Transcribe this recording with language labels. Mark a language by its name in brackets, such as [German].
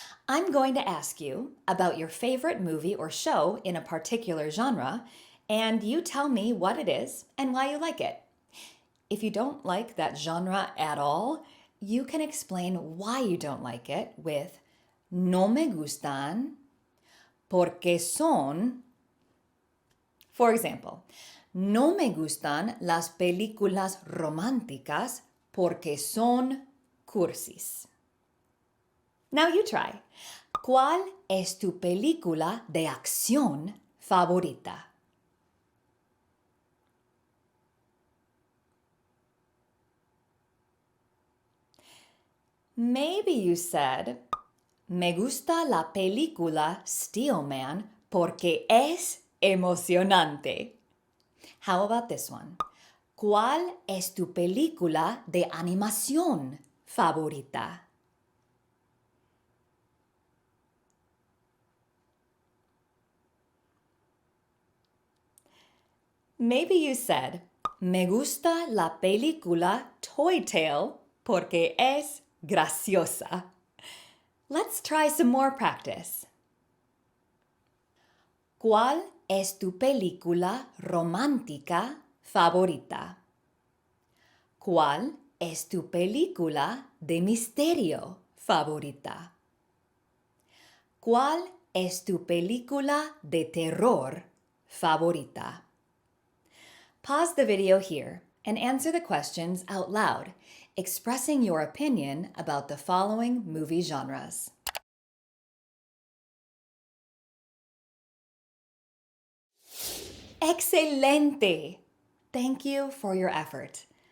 [English] I'm going to ask you about your favorite movie or show in a particular genre, and you tell me what it is and why you like it. If you don't like that genre at all, you can explain why you don't like it with [Spanish] no me gustan, porque son. [English] For example, [Spanish] no me gustan las películas románticas porque son cursis. [English] Now you try. [Spanish] ¿Cuál es tu película de acción favorita? [English] Maybe you said, [Spanish] me gusta la película Steelman porque es emocionante. [English] How about this one? [Spanish] ¿Cuál es tu película de animación favorita? [English] Maybe you said, [Spanish] me gusta la película Toy Tale porque es graciosa. [English] Let's try some more practice. [Spanish] ¿Cuál es tu película romántica favorita? ¿Cuál es tu película de misterio favorita? ¿Cuál es tu película de terror favorita? [English] Pause the video here and answer the questions out loud, expressing your opinion about the following movie genres. Excelente! Thank you for your effort.